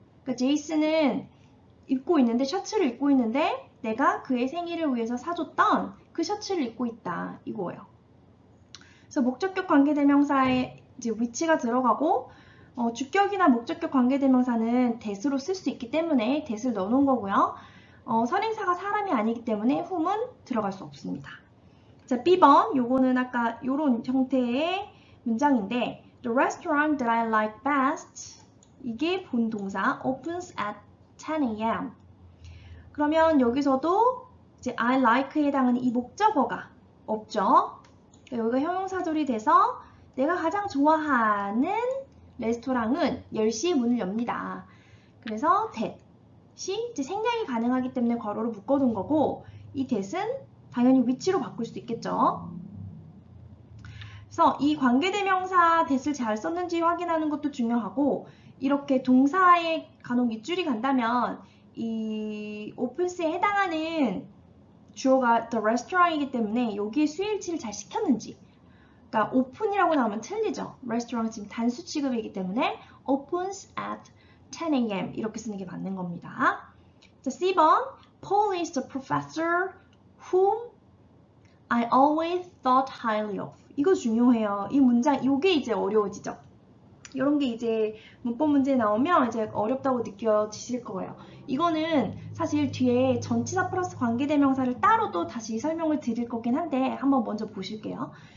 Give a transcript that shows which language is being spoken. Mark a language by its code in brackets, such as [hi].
[ko] 그러니까 제이슨은 입고 있는데, 셔츠를 입고 있는데 내가 그의 생일을 위해서 사줬던 그 셔츠를 입고 있다 이거예요. 그래서 목적격 관계대명사에 이제 위치가 들어가고, 주격이나 목적격 관계대명사는 that으로 쓸 수 있기 때문에 that을 넣어놓은 거고요. 선행사가 사람이 아니기 때문에 whom은 들어갈 수 없습니다. 자, B번 요거는 아까 요런 형태의 문장인데, [en] The restaurant that I like best, [ko] 이게 본동사 [en] opens at 10 a.m. [ko] 그러면 여기서도 이제 I like에 해당하는 이 목적어가 없죠. 여기가 형용사절이 돼서 내가 가장 좋아하는 레스토랑은 10시에 문을 엽니다. 그래서 that이 이제 생략이 가능하기 때문에 괄호로 묶어둔 거고, 이 that은 당연히 위치로 바꿀 수 있겠죠. 그래서 이 관계대명사 that을 잘 썼는지 확인하는 것도 중요하고, 이렇게 동사에 간혹 밑줄이 간다면 이 opens에 해당하는 주어가 [en] the restaurant [ko] 이기 때문에 여기에 수일치를 잘 시켰는지, 그러니까 open이라고 나오면 틀리죠. [en] restaurant [ko] 지금 단수 취급이기 때문에 [en] opens at 10 a.m. [ko] 이렇게 쓰는 게 맞는 겁니다. 자, C번 [en] Paul is the professor whom I always thought highly of. [ko] 이거 중요해요. 이 문장, 이게 이제 어려워지죠. 이런 게 이제 문법 문제 나오면 이제 어렵다고 느껴지실 거예요. 이거는 사실 뒤에 전치사 플러스 관계대명사를 따로 또 다시 설명을 드릴 거긴 한데, 한번 먼저 보실게요.